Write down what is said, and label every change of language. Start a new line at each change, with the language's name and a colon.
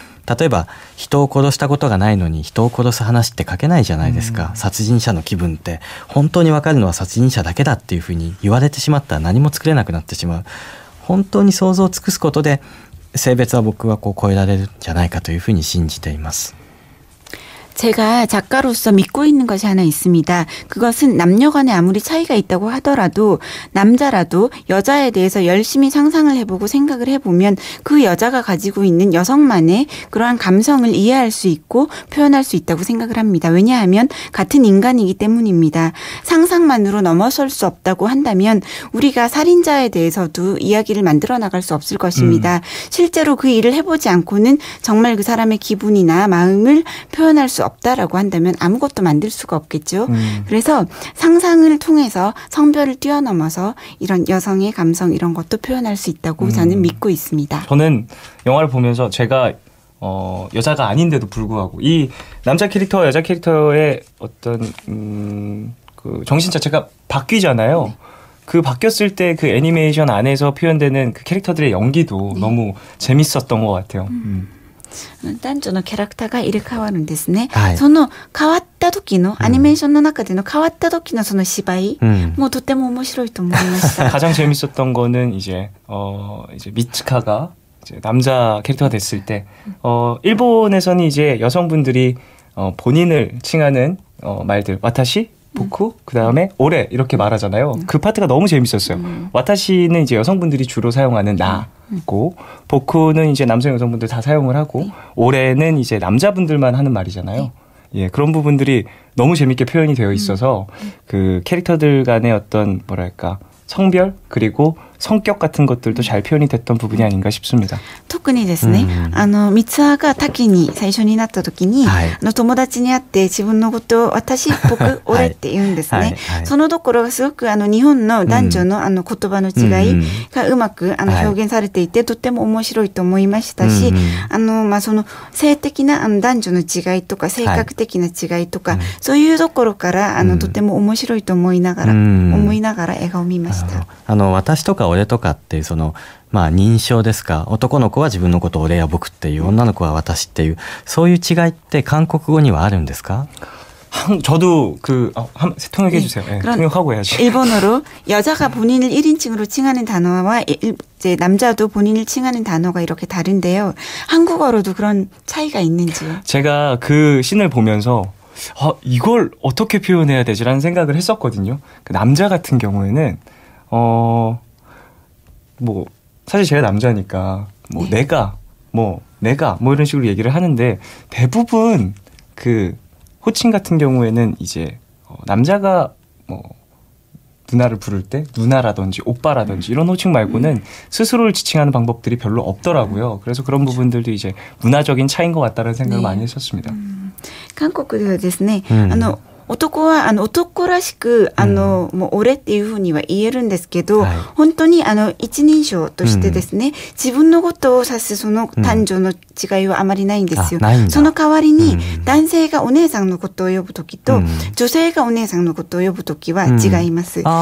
Japanese: 例えば人を殺したことがないのに人を殺す話って書けないじゃないですか、殺人者の気分って本当に分かるのは殺人者だけだっていうふうに言われてしまったら何も作れなくなってしまう。本当に想像を尽くすことで性別は僕は超えられるんじゃないかというふうに信じています。
Korean: 제가 작가로서 믿고 있는 것이 하나 있습니다. 그것은 남녀 간에 아무리 차이가 있다고 하더라도 남자라도 여자에 대해서 열심히 상상을 해보고 생각을 해보면 그 여자가 가지고 있는 여성만의 그러한 감성을 이해할 수 있고 표현할 수 있다고 생각을 합니다. 왜냐하면 같은 인간이기 때문입니다. 상상만으로 넘어설 수 없다고 한다면 우리가 살인자에 대해서도 이야기를 만들어 나갈 수 없을 것입니다. 실제로 그 일을 해보지 않고는 정말 그 사람의 기분이나 마음을 표현할 수 없다라고 한다면 아무것도 만들 수가 없겠죠. 그래서 상상을 통해서 성별을 뛰어넘어서 이런 여성의 감성 이런 것도 표현할 수 있다고 저는 믿고 있습니다. 저는 영화를 보면서 제가 여자가 아닌데도 불구하고 이 남자 캐릭터와 여자 캐릭터의 어떤 그 정신 자체가 바뀌잖아요. 네. 그 바뀌었을 때 그 애니메이션 안에서 표현되는 그 캐릭터들의 연기도 네. 너무 재밌었던 것 같아요.
Japanese: 男女のキャラクターが入れ替わるんですね。その変わった時のアニメーションの中での変わった時のその芝居もとても面白いと思いました。
Korean: 가장 재밌었던 거는 이제 미츠카가 이제 남자 캐릭터가 됐을 때 일본에서는 이제 여성분들이 본인을 칭하는 말들 와타시 보쿠 그 다음에 오레 이렇게 말하잖아요. 그 파트가 너무 재밌었어요. 와타시는 이제 여성분들이 주로 사용하는 나고 보쿠는 이제 남성 여성분들 다 사용을 하고 오레는 이제 남자분들만 하는 말이잖아요. 예, 그런 부분들이 너무 재밌게 표현이 되어 있어서 그 캐릭터들 간의 어떤 뭐랄까 성별 그리고 성격 같은 것들도 잘 표현이 됐던 부분이 아닌가 싶습니다.
Japanese: 特にですね、三葉が滝に最初になった時に、友達に会って自分のことを私僕俺って言うんですね。そのところがすごく日本の男女の言葉の違いがうまく表現されていて、とっても面白いと思いましたし、その性的な男女の違いとか性格的な違いとか、そういうところからとても面白いと思いながら映画を見ました。私とか俺とかっていうその認証ですか。男の子は自分のことを俺や僕っていう、女の子は私っていうそういう違いって韓国語にはあるんですか?
Korean: 저도 통역해 주세요. 네, 통역하고 해야지. 일본어로 여자가 본인을 1인칭으로 칭하는 단어와 이제 남자도 본인을 칭하는 단어가 이렇게 다른데요. 한국어로도 그런 차이가 있는지요? 제가 그 씬을 보면서 이걸 어떻게 표현해야 되지라는 생각을 했었거든요. 그 남자 같은 경우에는 뭐 사실 제가 남자니까 뭐 네. 내가 뭐 이런 식으로 얘기를 하는데 대부분 그 호칭 같은 경우에는 이제 남자가 뭐 누나를 부를 때 누나라든지 오빠라든지 이런 호칭 말고는 스스로를 지칭하는 방법들이 별로 없더라고요. 그래서 그런 부분들도 이제 문화적인 차이인 것 같다는 생각을 많이 했었습니다. 한국에
Japanese: はですね、男は男らしくもう俺っていうふうには言えるんですけど、本当に一人称としてですね、自分のことを指すその男女の違いはあまりないんですよ。その代わりに男性がお姉さんのことを呼ぶときと、女性がお姉さんのことを呼ぶときは違います。